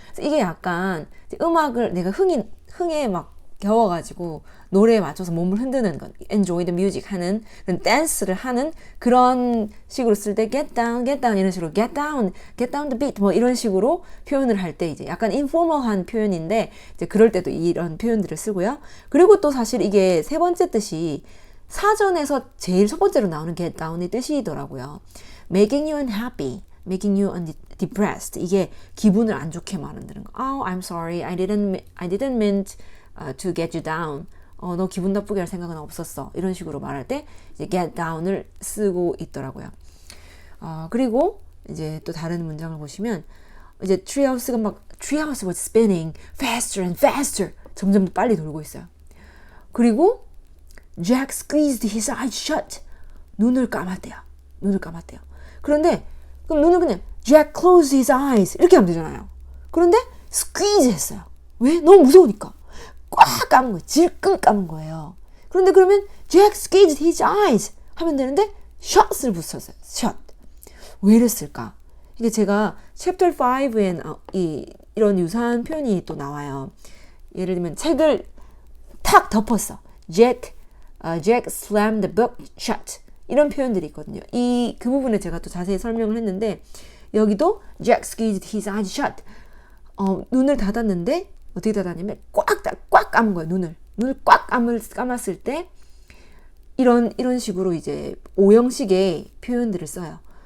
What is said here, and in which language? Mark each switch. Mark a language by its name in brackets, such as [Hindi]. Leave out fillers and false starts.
[Korean] 그래서 이게 약간 음악을 내가 흥에 막 겨워가지고 노래에 맞춰서 몸을 흔드는 건 [English] enjoy the music [Korean] 하는 그런 댄스를 하는 그런 식으로 쓸 때 get down 이런 식으로 [English] get down the beat [Korean] 뭐 이런 식으로 표현을 할 때 이제 약간 informal한 표현인데 이제 그럴 때도 이런 표현들을 쓰고요. 그리고 또 사실 이게 세 번째 뜻이 사전에서 제일 첫 번째로 나오는 get down의 뜻이더라고요. [English] making you unhappy, making you depressed 이게 기분을 안 좋게 만드는 거. Oh, I'm sorry, I didn't mean to get you down. [Korean] 너 기분 나쁘게 할 생각은 없었어. 이런 식으로 말할 때 이제 get down을 쓰고 있더라고요. 그리고 이제 또 다른 문장을 보시면 이제 [English] treehouse was spinning faster and faster. [Korean] 점점 더 빨리 돌고 있어요. [English] 그리고 Jack squeezed his eyes shut. [Korean] 눈을 감았대요. 그런데 그럼 눈을 그냥 [English] Jack closed his eyes [Korean] 이렇게 하면 되잖아요. 그런데 squeeze 했어요. 왜? 너무 무서우니까. 꽉 감은 거예요. 질끈 감은 거예요. 그런데 그러면 [English] Jack squeezed his eyes [Korean] 하면 되는데 shut을 붙였어요. shut. 왜 이랬을까? 이게 제가 chapter 5엔 이런 유사한 표현이 또 나와요. 예를 들면 책을 탁 덮었어. [English] Jack slammed the book shut. [Korean] 이런 표현들이 있거든요. 그 부분에 제가 또 자세히 설명을 했는데 여기도 [English] Jack squeezed his eyes shut. [Korean] 눈을 닫았는데 어떻게 닫았냐면 꽉 감은 거예요. 눈을 꽉 감았을 때 이런 식으로 이제 오형식의 표현들을 써요.